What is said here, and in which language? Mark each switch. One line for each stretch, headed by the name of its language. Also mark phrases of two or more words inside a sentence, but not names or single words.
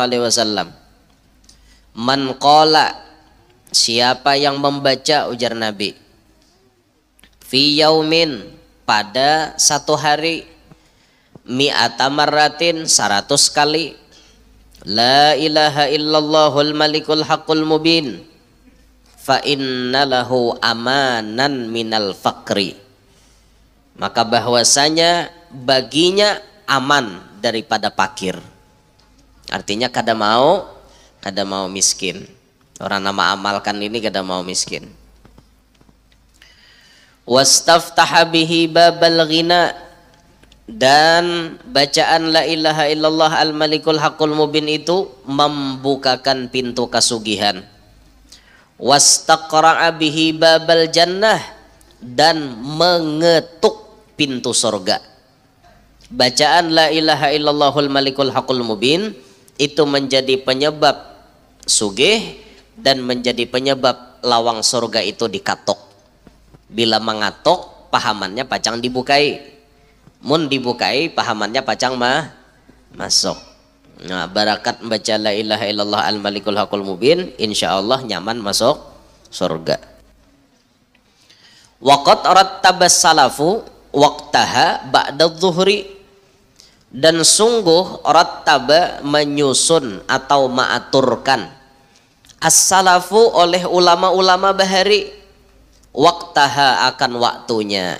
Arabic: عليه وسلم، من قال,
Indonesian: siapa yang membaca, ujar Nabi,
Arabic: في يوم,
Indonesian: pada satu hari,
Arabic: مائة مرة,
Indonesian: 100 kali,
Arabic: لا إله إلا الله الملك الحق المبين، فإن له أمانا من الفقر,
Indonesian: maka bahwasanya baginya aman daripada fakir.
Banjar: Artinya kada mau miskin. Orang nama amalkan ini kada mau miskin.
Arabic: واستفتح به باب الغنى,
Banjar: dan bacaan
Arabic: لا إله إلا الله الملك الحق المبين
Banjar: itu membukakan pintu kasugihan.
Arabic: واستقرع به باب الجنة,
Indonesian: dan mengetuk pintu sorga.
Banjar: Bacaan
Arabic: لا إله إلا الله الملك الحق المبين
Banjar: itu menjadi penyebab sugih dan menjadi penyebab lawang sorga itu dikatok. Bila mengatok, pahamannya pacang dibukai. Mun dibukai, pahamannya pacang masuk. Nah, barakat membaca
Arabic: لا إله إلا الله الملك الحق المبين,
Banjar: insyaallah nyaman masuk surga.
Arabic: وقد رتب السلف وقتها بعد الظهر,
Indonesian: dan sungguh rattaba menyusun atau maaturkan as-salafu oleh ulama-ulama bahari waqtaha akan waktunya.